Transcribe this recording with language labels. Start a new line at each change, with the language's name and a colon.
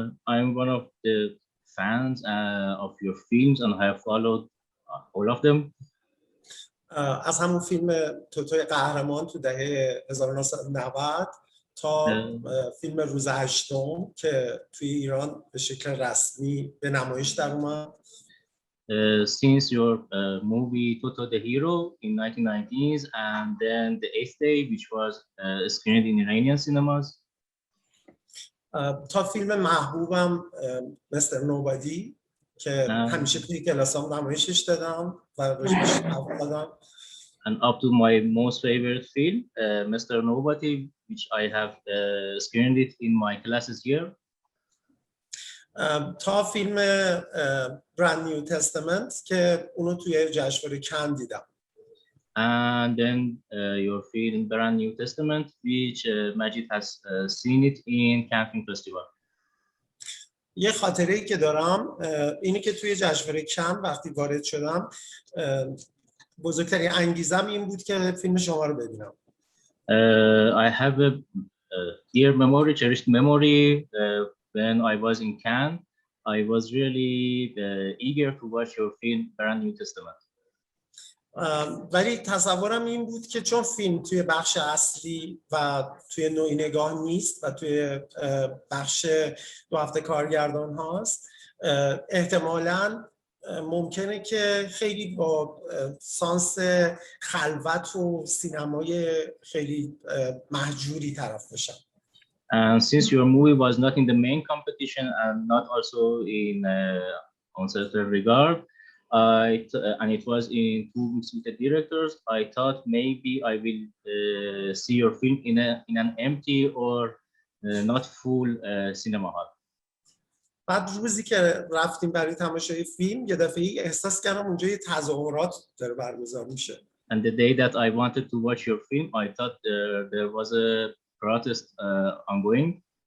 English: I'm one of the fans of your films and I have followed all of them.
Persian: از همون فیلم توتوی قهرمان تو دهه 1990 تا فیلم روز هشتم که توی ایران به شکل رسمی به نمایش در اومد.
English: Since your movie Toto the Hero in 1990s and then The Eighth Day which was screened in Iranian cinemas.
Persian: تا فیلم محبوبم مستر نوبادی که همیشه توی کلاسام نمایشش دادم و راجبش حرف زدم.
English: And up to my most favorite film, Mr. Nobody, which I have screened it in my classes here.
Persian: تا فیلم Brand New Testament که اونو توی جشنواره کن دیدم.
English: And then your film Brand New Testament, which Majid has seen it in Cannes Film Festival.
Persian: یه خاطره‌ای که دارم اینی که توی جشنواره کن وقتی وارد شدم بزرگترین انگیزم این بود که فیلم شما رو ببینم.
English: I have a dear memory, cherished memory. When I was in Cannes, I was really eager to watch your film Brand New Testament.
Persian: ولی تصورم این بود که چون فیلم توی بخش اصلی و توی نوعی نگاه نیست و توی بخش 2 هفته کارگردان هاست احتمالاً ممکنه که خیلی با سانس خلوت و سینمای خیلی محجوری طرف بشم.
English: And since your movie was not in the main competition and not also in on certain regard, and it was in 2 weeks with the directors, I thought maybe I will see your film in an empty or not full cinema hall.
Persian: بعد روزی که رفتیم برای تماشای فیلم یه دفعه احساس کردم اونجا یه تظاهرات داره برگزار میشه.
English: And the day that I wanted to watch your film, I thought there was a protest ongoing.